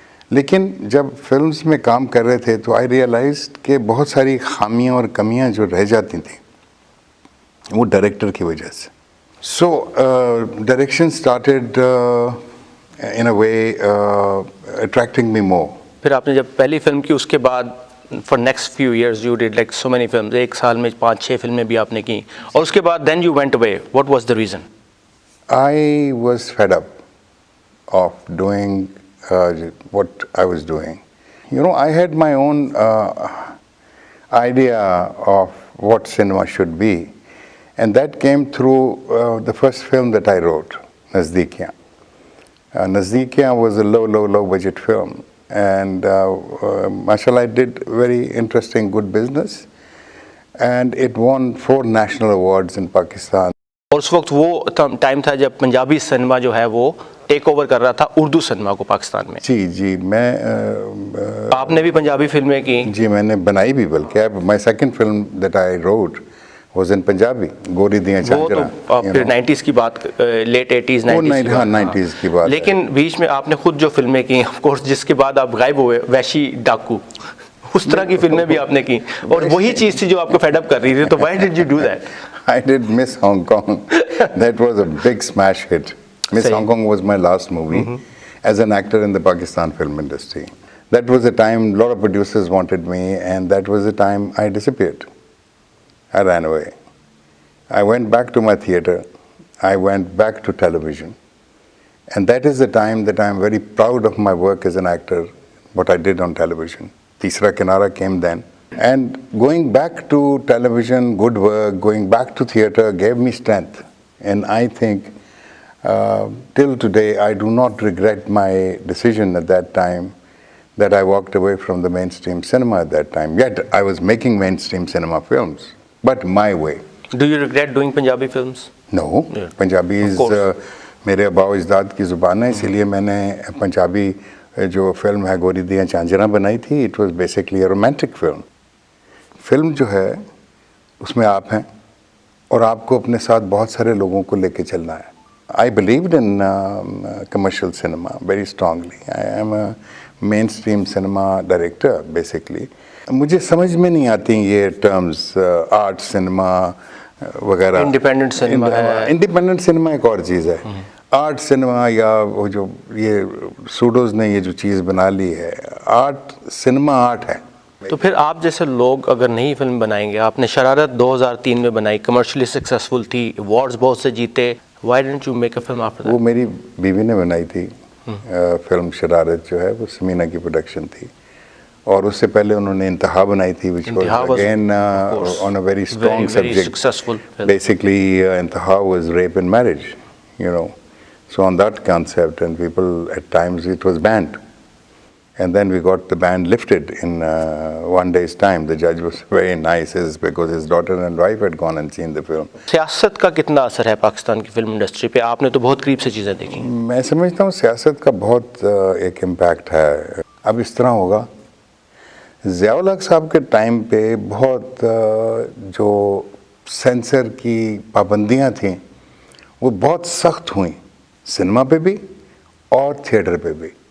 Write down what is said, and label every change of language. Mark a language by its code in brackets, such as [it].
[ur] لیکن جب فلمز میں کام کر رہے تھے تو [en] I realized [ur] کہ بہت ساری خامیاں اور کمیاں جو رہ جاتی تھیں وہ ڈائریکٹر کی وجہ سے۔ [en] So direction started in a way attracting me more. [ur] پھر آپ نے جب پہلی فلم کی اس کے بعد [en] for next few years you did like so many films، [ur] ایک سال میں 5-6 فلمیں بھی آپ نے کی، اور اس کے بعد [en] then you went away. What was the reason? I was fed up of doing what I was doing. You know, I had my own idea of what cinema should be, and that came through the first film that I wrote, Nazdikiyan. Nazdikiyan was a low budget film, and mashallah, I did very interesting, good business. and it won 4 national awards in Pakistan. [ur] اور اس وقت وہ time تھا جب Punjabi cinema جو ہے وہ take over کر رہا تھا اردو سنیما کو پاکستان میں. جی میں آپ نے بھی پنجابی فلمیں کی؟ جی میں نے بنائی بھی, بلکہ [en] my second film that I wrote was in Punjabi, [ur] گوری دیاں چانجرا. وہ تو پھر 90s کی بات, لیٹ 80s 90s کی بات. لیکن بیچ میں آپ نے خود جو فلمیں کی, آف کورس جس کے بعد آپ غائب ہوئے, وحشی ڈاکو, اس طرح کی فلمیں بھی آپ نے کی, اور وہی چیز تھی جو آپ کو فیڈ اپ کر رہی تھی. [en] تو why did you do that? I did Miss Hong Kong. That was a big smash hit. Miss Hong Kong was my last movie as an actor in the Pakistan film industry. That was the time a lot of producers wanted me, and that was the time I disappeared. I ran away. I went back to my theater. I went back to television. And that is the time that I am very proud of my work as an actor, what I did on television. Teesra Kinara came then. And going back to television, good work, going back to theater gave me strength. And I think till today, I do not regret my decision at that time that I walked away from the mainstream cinema at that time. Yet I was making mainstream cinema films, but my way. Do you regret doing Punjabi films? No. Yeah. Punjabi is [ur] میرے ابا و اجداد کی زبان ہے, اسی لیے میں نے پنجابی جو فلم ہے گوری دیاں چانجرا بنائی تھی. [en] It was basically a romantic film. [ur] Film جو ہے اس میں آپ ہیں, اور آپ کو اپنے ساتھ بہت سارے لوگوں کو لے کے چلنا ہے. [en] I believed in commercial cinema very strongly. I am a mainstream cinema director basically. [ur] مجھے سمجھ میں نہیں آتی یہ ٹرمز آرٹ سنیما وغیرہ. انڈیپینڈنٹ سنیما ہے. انڈیپینڈنٹ سنیما ایک اور چیز ہے. آرٹ سنیما یا وہ جو یہ سوڈوز نے یہ جو چیز بنا لی ہے, آرٹ سنیما آرٹ ہے. تو پھر آپ جیسے لوگ اگر نئی فلم بنائیں گے, آپ نے شرارت 2003 میں بنائی, کمرشلی سکسیسفل تھی, ایوارڈز بہت سے جیتے, [en] why didn't you make a film after that? [ur] وہ میری بیوی نے بنائی تھی فلم شرارت جو ہے, وہ سمینا کی پروڈکشن تھی, اور اس سے پہلے انہوں نے انتہا بنائی تھی, [en] which was again on a very strong subject. Successful film. Basically Intehaa was rape and marriage, you know. So on that concept, and people at times it was banned. And then we got the ban lifted in 1 day's time. The judge was very nice because his daughter and wife had gone and seen the film. [ur] سیاست کا کتنا اثر ہے پاکستان کی film industry پہ؟ آپ نے تو بہت قریب سے چیزیں دیکھی. میں سمجھتا ہوں سیاست کا بہت ایک امپیکٹ ہے. اب اس طرح ہوگا, ضیاء الحق صاحب کے ٹائم پہ بہت جو سینسر کی پابندیاں تھیں وہ بہت سخت ہوئیں, سنیما پہ بھی اور تھیٹر پہ بھی.